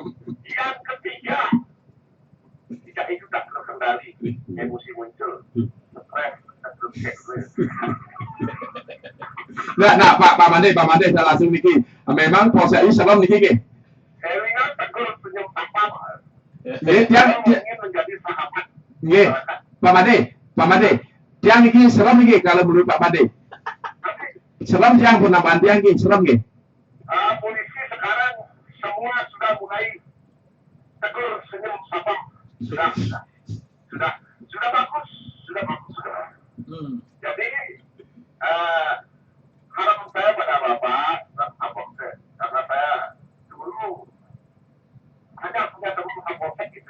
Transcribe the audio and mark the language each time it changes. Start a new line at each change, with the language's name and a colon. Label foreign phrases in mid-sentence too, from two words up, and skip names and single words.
Indonesian: Yang ketiga, jika itu tak terkendali, emosi muncul, stres, Nah, Pak Made, saya langsung niki. Memang polsek ini
Balinese: serem niki ke?
Indonesian: saya ingat tegur, senyum, sapa. Dia ingin menjadi sahabat. Pak Made,
Balinese: dia niki serem niki
Indonesian: kalau menurut Pak Made. Serem yang penambahan
Balinese: dia niki serem niki.
Indonesian: Polisi sekarang semua sudah mulai tegur, senyum, sapa. Sudah bagus. Jadi harapan saya pada Bapak Kapolsek, karena saya dulu hanya punya teman Kapolsek gitu.